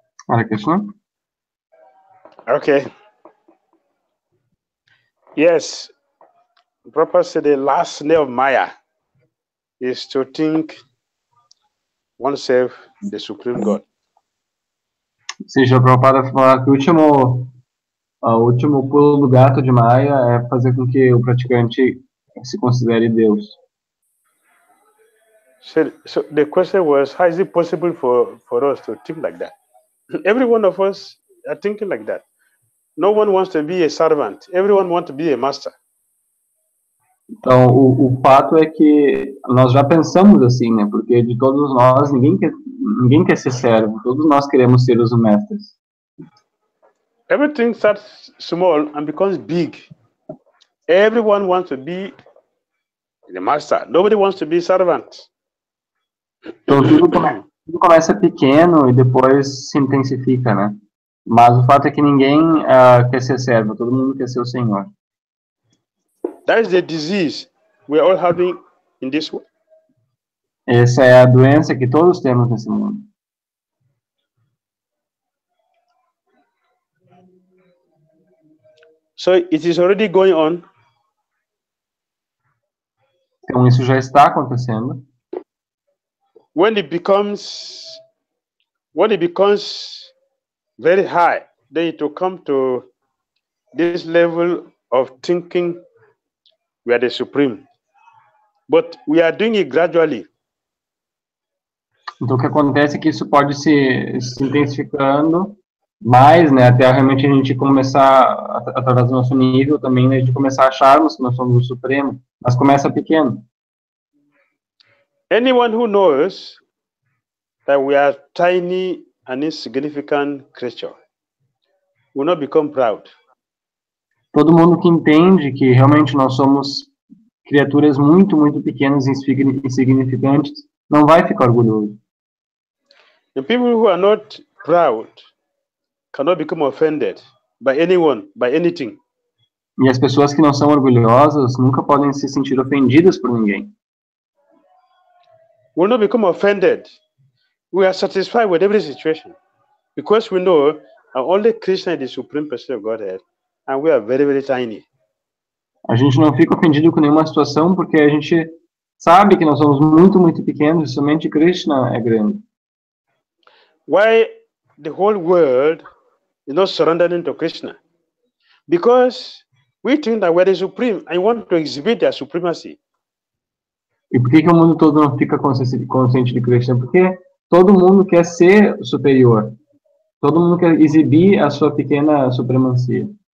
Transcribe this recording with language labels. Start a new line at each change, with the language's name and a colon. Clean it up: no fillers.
English: Hare Krishna. Okay. Yes, Prabhupada said the last snare of Maya is to think oneself the Supreme God.
Portuguese: Seja, o Prabhupada fala que o último pulo do gato de Maya é fazer com que o praticante se considere Deus.
English: So the question was, how is it possible for us to think like that? Every one of us are thinking like that. No one wants to be a servant. Everyone wants to be a master.
Portuguese: Então, o fato é que nós já pensamos assim, né? Porque de todos nós, ninguém quer ser servo. Todos nós queremos ser os mestres.
English: Everything starts small and becomes big. Everyone wants to be the master. Nobody wants to be servant.
Portuguese: Então, tudo começa pequeno e depois se intensifica, né? Mas o fato é que ninguém quer ser servo. Todo mundo quer ser o Senhor.
English: That is the disease we are all having in this world.
Portuguese: Essa é a doença que todos temos nesse mundo.
English: So it is already going on.
Portuguese: Então, isso já está acontecendo.
English: When it becomes very high, then it will come to this level of thinking we are the supreme. But we are doing it gradually.
Portuguese: Então, o que acontece é que isso pode se intensificando mais, né, até realmente a gente começar, através do nosso nível também, né, de começar a acharmos que nós somos o Supremo, mas começa pequeno.
English: Anyone who knows that we are tiny and insignificant creature will not become proud.
Portuguese: Todo mundo que entende que realmente nós somos criaturas muito, muito pequenas e insignificantes, não vai ficar orgulhoso.
English: The people who are not proud cannot become offended by anyone, by anything.
Portuguese: E as pessoas que não são orgulhosas nunca podem se sentir ofendidas por ninguém.
English: Will not become offended. We are satisfied with every situation because we know only Krishna is the supreme person of Godhead, and we are very, very tiny.
Portuguese: A gente não fica ofendido com nenhuma situação porque a gente sabe que nós somos muito, muito pequenos e somente Krishna é grande.
English: Why the whole world is not surrendering to Krishna? Because we think that we are the supreme and want to exhibit their supremacy.
Portuguese: E por que o mundo todo não fica consciente de Krishna? Porque todo mundo quer ser superior. Todo mundo quer exibir a sua pequena supremacia.